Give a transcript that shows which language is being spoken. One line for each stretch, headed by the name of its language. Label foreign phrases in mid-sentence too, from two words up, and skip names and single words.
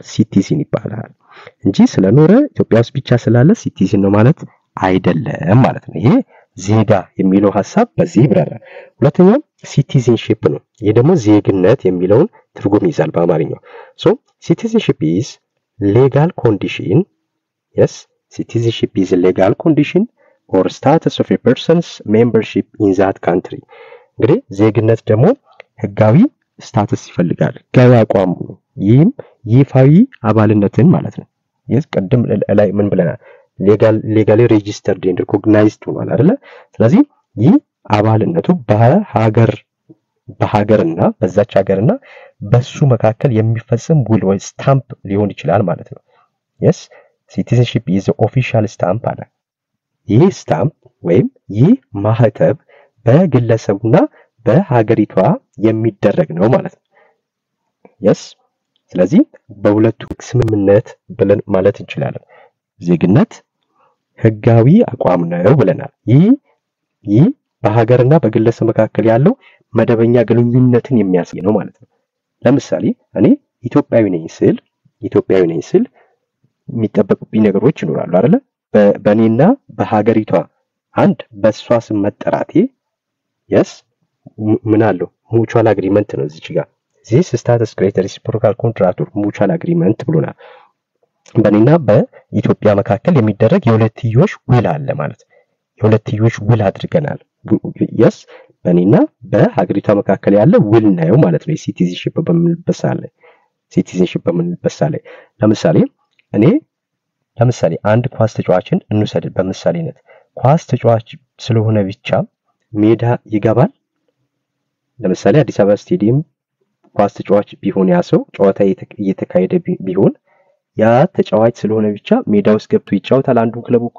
Amharic: ሲቲዝን ይባላል እንጂ ስለኖረ ኢትዮጵያ ውስጥ ብቻ ስላለ ሲቲዝን ነው ማለት አይደለም ማለት ነው። ይሄ ዜጋ የሚለው ሐሳብ በዚህ ይብራራል። ሁለተኛው ሲቲዝንሺፕ ነው። ይሄ ደግሞ ዜግነት የሚለውን ትርጉም ይዛል በአማርኛው። ሲቲዝንሺፕ
English: is legal condition. Citizenship is a legal condition or status of a person's membership in that country.
Amharic: እንግዲህ ዜግነት ደግሞ ህጋዊ ስታተስ ይፈልጋል። ህጋዊ አቋም ነው። ይህም ይፋዊ አባልነትን ማለት ነው። ቀደም ላይ ምን ብለናል?
English: legally registered and recognized
Amharic: ሆኗል አይደለ? ስለዚህ ይህ አባልነቱ በሀገርና በዛች ሀገርና በሱ መካከል የሚፈጸም ውል ወይ ስታምፕ ሊሆን ይችላል ማለት ነው።
English: citizenship is the official stamp
Amharic: አለ። ይህ ስታምፕ ወይም ይህ ማህተብ በግለሰቡና በሀገሪቷ የሚደረግ ነው ማለት ነው። ስለዚህ በሁለቱ ስምምነት ብለን ማለት እንችላለን። ዜግነት ህጋዊ አቋም ነው ብለናል። ይህ በሀገርና በግለሰብ መካከል ያለው መደበኛ ግንኙነትን የሚያሳይ ነው ማለት ነው። ለምሳሌ እኔ ኢትዮጵያዊ ነኝ ስል የሚጠበቁብኝ ነገሮች ይኖራሉ አይደለ? በእኔና በሀገሪቷ አንድ በሷ ስም መጠራቴ ምን አለው?
English: mutual agreement
Amharic: ነው እዚህ ጋር
English: this status creates reciprocal contract or mutual agreement
Amharic: ብሎናል። በእኔና በኢትዮጵያ መካከል የሚደረግ የሁለትዮሽ ውል አለ ማለት ነው። የሁለትዮሽ ውል አድርገናል። በእኔና በሀገሪቷ መካከል ያለ ውል ነው ማለት ነው። ሲቲዝንሺፕ በምንልበት ላይ ለምሳሌ አንድ ኳስ ተጫዋችን እንውሰድ በምሳሌነት። ኳስ ተጫዋች ስለሆነ ብቻ ሜዳ ይገባል። ለምሳሌ አዲስ አበባ ስቴዲየም ኳስ ተጫዋች ቢሆን ያ ሰው ጨዋታ እየተካሄደ ቢሆን ያ ተጫዋች ስለሆነ ብቻ ሜዳ ውስጥ ገብቶ ይጫወታል አንዱን ክለብ ወክሎ?